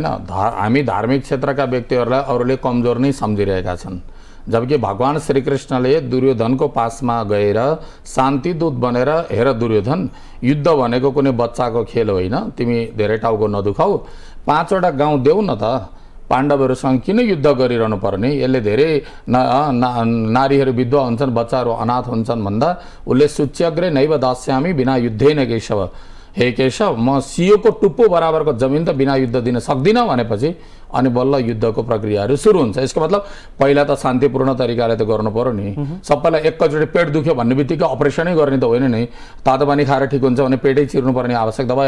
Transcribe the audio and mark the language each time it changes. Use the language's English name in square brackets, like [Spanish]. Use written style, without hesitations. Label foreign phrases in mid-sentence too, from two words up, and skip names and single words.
[Nepali] हामी धार्मिक क्षेत्रका व्यक्तिहरूलाई अरूले कमजोर नै सम्झिरहेका छन्, जबकि भगवान श्रीकृष्णले दुर्योधनको पासमा गएर शान्तिदूत बनेर हेर दुर्योधन युद्ध भनेको कुनै बच्चाको खेल होइन, तिमी धेरै टाउको नदुखाऊ, 5वटा गाउँ देऊ न त, पाण्डवहरूसँग किन युद्ध गरिरहनु पर्ने, यसले धेरै नारीहरू विधवा हुन्छन् बच्चाहरू अनाथ हुन्छन् भन्दा उसले [Sanskrit] सूच्यग्रे नैव दास्यामी बिना युद्धेन केशव, [Nepali] हे केशव म सियोको टुप्पो बराबरको जमिन त बिना युद्ध दिन सक्दिनँ भनेपछि अनि बल्ल युद्धको प्रक्रियाहरू सुरु हुन्छ। यसको मतलब पहिला त शान्तिपूर्ण तरिकाले त गर्नु पर्यो नि। सबैलाई एकैचोटि पेट दुख्यो भन्ने बित्तिकै अपरेसनै गर्ने त होइन नि, तातो पानी खाएर ठिक हुन्छ भने पेटै चिर्नुपर्ने आवश्यकता भएन।